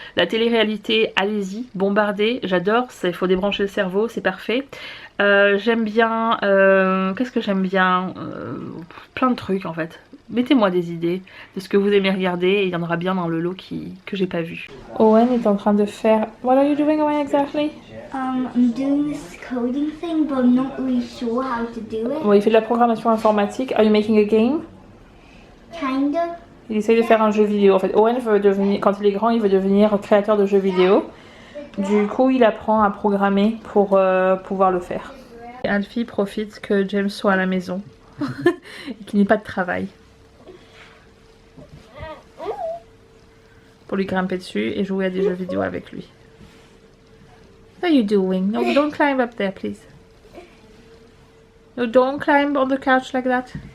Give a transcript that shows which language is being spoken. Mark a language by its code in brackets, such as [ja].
[fr] La télé-réalité, allez-y, bombardez, j'adore, il faut débrancher le cerveau, c'est parfait. J'aime bien, qu'est-ce que j'aime bien, plein de trucs en fait. Mettez-moi des idées de ce que vous aimez regarder et il y en aura bien dans le lot que j'ai pas vu. Owen est en train de faire... [en] What are you doing, Owen, exactly? I'm doing this coding thing, but I'm not really sure how to do it. [fr] Bon, il fait de la programmation informatique. [en] Are you making a game? Kinda. [fr] Il essaye de faire un jeu vidéo. En fait, Owen veut devenir, quand il est grand, il veut devenir créateur de jeux vidéo. Du coup, il apprend à programmer pour pouvoir le faire. Alfie profite que James soit à la maison et qu'il n'ait pas de travail. Pour lui grimper dessus et jouer à des jeux vidéo avec lui. [en] What are you doing? No, don't climb up there, please. No, don't climb on the couch like that.